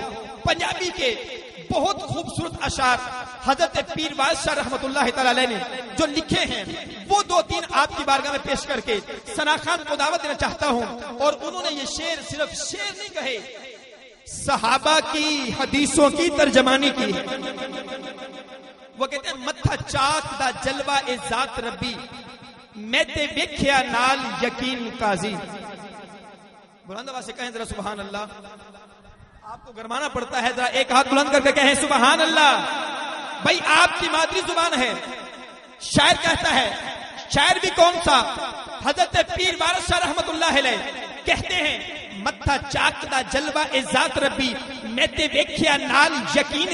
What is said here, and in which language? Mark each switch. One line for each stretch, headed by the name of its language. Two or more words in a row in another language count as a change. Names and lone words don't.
Urdu: پنجابی کے بہت خوبصورت اشعار حضرت پیر واعظ شاہ رحمت اللہ تعالی علیہ نے جو لکھے ہیں وہ دو تین آپ کی بارگاہ میں پیش کر کے ثنا خان کو دعوت دینا چاہتا ہوں۔ اور انہوں نے یہ شعر صرف شعر نہیں کہے، صحابہ کی حدیثوں کی ترجمانی کی ہے۔ وہ کہتے ہیں
Punjabi: متھا چاک دا جلوہ اے ذات ربی، میں تے ویکھیا نال یقین قاضی۔
Urdu: بلند آواز سے کہیں ذرا سبحان اللہ، آپ کو گرمانا پڑتا ہے، ذرا ایک ہاتھ بلند کر کے کہیں سبحان اللہ۔ بھائی آپ کی مادری زبان ہے، شاعر کہتا ہے، شاعر بھی کون سا؟ حضرت پیر وارث شاہ رحمت اللہ علیہ کہتے ہیں
Punjabi: متھا چاک دا جلوہ اے ذات ربی، میں تے ویکھیا نال یقین